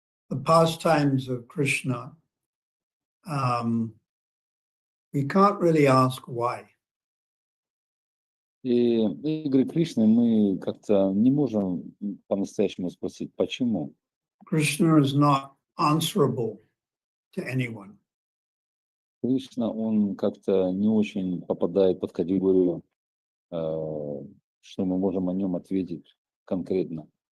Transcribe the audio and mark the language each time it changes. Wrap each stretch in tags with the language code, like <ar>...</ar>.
<en>The pastimes of Krishna, we can't really ask why.</en> <ru>И игры Кришны мы как-то не можем по-настоящему спросить, почему.</ru> <en>Krishna is not answerable to anyone.</en> <ru>Кришна, он как-то не очень попадает под категорию, что мы можем о нем ответить конкретно.</ru>